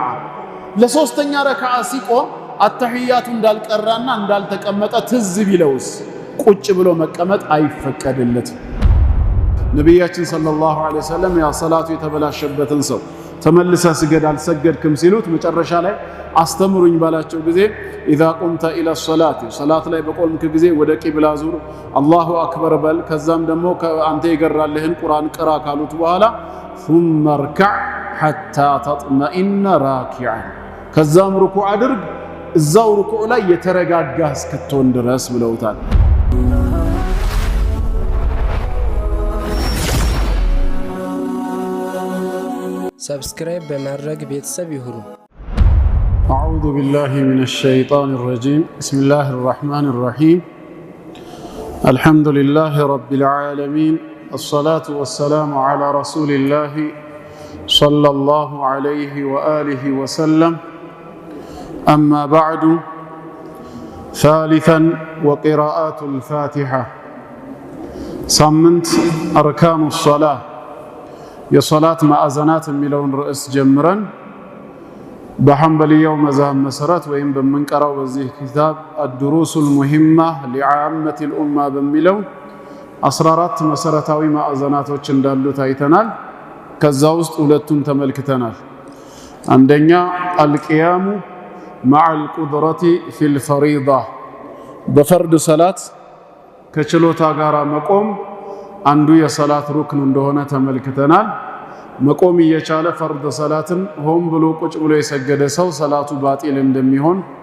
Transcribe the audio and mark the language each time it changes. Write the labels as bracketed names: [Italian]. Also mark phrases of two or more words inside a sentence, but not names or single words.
[Amharic] ለሶስተኛ ረካዓ ሲቆም አተህያቱ እንዳልቀራና እንዳልተቀመጠ ትዝ ቢለውስ ቁጭ ብሎ መቀመጥ አይፈቀድለትም። ነቢያችን [Arabic] صلى الله عليه وسلم [Amharic] ያ ሰላቱ የተበላሸበትን ሰው ተመልሰ ስገድ አልሰገድክም ሲሉት መጨረሻ ላይ አስተምሩኝ ባላቸው ጊዜ [Arabic] إذا قمت إلى الصلاة [Amharic] ሰላት ላይ በቆምክ ጊዜ ወደ ቂብላ ዙር፣ [Arabic] الله أكبر [Amharic] በል፣ ከዛም ደግሞ አንተ የገራልህን ቁርአን ቅራ ካሉት በኋላ [Arabic] ثم اركع حتى تطمئن راكعا [Amharic] ከዛም ሩኩዕ አድርግ እዛው ሩኩዕ ላይ የተረጋጋ እስክትሆን ድረስ ብለውታል። ሰብስክራይብ በማድረግ ቤተሰብ ይሁኑ። [Arabic] أعوذ بالله من الشيطان الرجيم بسم الله الرحمن الرحيم الحمد لله رب العالمين الصلاة والسلام على رسول الله صلى الله عليه وآله وسلم أما بعد ثالثا وقراءات الفاتحة سمنت أركان الصلاة [Amharic] የሶላት ማዕዘናት የሚለውን ርዕስ ጀምረን በሐንበልያው መዝሀብ መሰረት ወይም በመንቀራው በዚህ ኪታብ አድሩሱል ሙሂማ ሊዓመቲል ኡማ በሚለው 14 መሰረታዊ ማዕዘናቶች እንዳሉት አይተናል። ከዛ ውስጥ ሁለቱን ተመልክተናል። አንደኛ [Arabic] القيام مع القدرة في الفريضة [Amharic] በፈርድ ሰላት ከችሎታ ጋር መቆም አንዱ የሰላት ሩክን እንደሆነ ተመልክተናል። መቆም እየቻለ ፈርድ ሰላትን ሆን ብሎ ቁጭ ብሎ የሰገደ ሰው ሰላቱ ባጢል እንደሚሆን፣